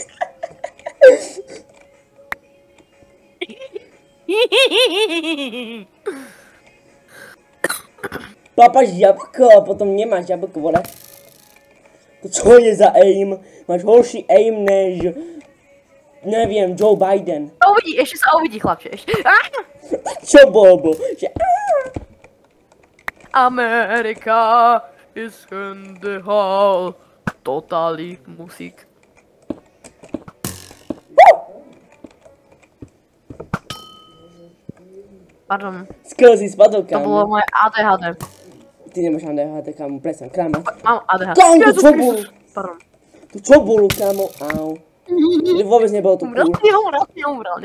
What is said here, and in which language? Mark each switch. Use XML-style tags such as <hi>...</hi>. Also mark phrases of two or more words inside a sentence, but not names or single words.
<sk>Papáš jablko a potom nemáš jablko, vole. To čo je za aim? Máš horší aim než... Neviem, Joe Biden. Ešte sa uvidí, chlapče, ešte. Čo bobo?</sk> <en>Amerika is in the hall. Totally musik.</en> <sk>Pardon. Skoro si spadol, kámo. To bolo moje ADHD. Ty nemáš ADHD, kámo, prestaň klamať. Mám ADHD. Kámo, to čo bolo? Pardon. To čo bolo, kámo? Au. Vôbec nebolo to cool.</sk>